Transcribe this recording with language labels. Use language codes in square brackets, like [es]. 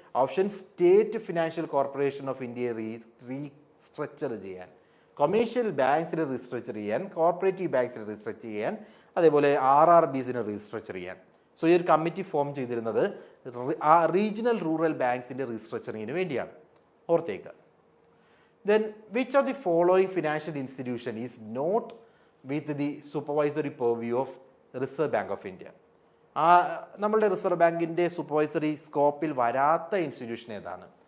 [ml] Option: state financial corporation of ഇന്ത്യയെ restructure ചെയ്യാൻ, commercial ബാങ്ക്സിനെ restructure ചെയ്യാൻ, കോർപ്പറേറ്റീവ് ബാങ്ക്സിനെ റീസ്ട്രക്ചർ ചെയ്യാൻ, അതേപോലെ RRBസിനെ റീസ്ട്രക്ചർ ചെയ്യാൻ. സോ ഈ ഒരു കമ്മിറ്റി ഫോം ചെയ്തിരുന്നത് റീജിയണൽ റൂറൽ ബാങ്ക്സിന്റെ റീസ്ട്രക്ചറിങ്ങിന് വേണ്ടിയാണ്. ഓർത്തേക്ക്. [en] Then which of the following financial institution is not with the supervisory purview of Reserve Bank of India? [ml] നമ്മളുടെ റിസർവ് ബാങ്കിന്റെ സൂപ്പർവൈസറി സ്കോപ്പിൽ വരാത്ത ഇൻസ്റ്റിറ്റ്യൂഷൻ ഏതാണ്?